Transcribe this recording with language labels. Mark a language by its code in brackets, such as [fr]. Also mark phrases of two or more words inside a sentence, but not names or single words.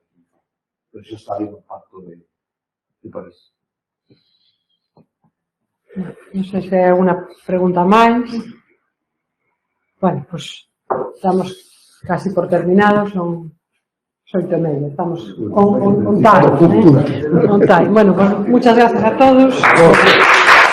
[gl] Pero xa está aí no pacto de París. Non sei se hai alguna pregunta máis. [es] Bueno, pues estamos casi por terminados, son 8:30, estamos [en] on time, on time. [es] Bueno, pues muchas gracias a todos.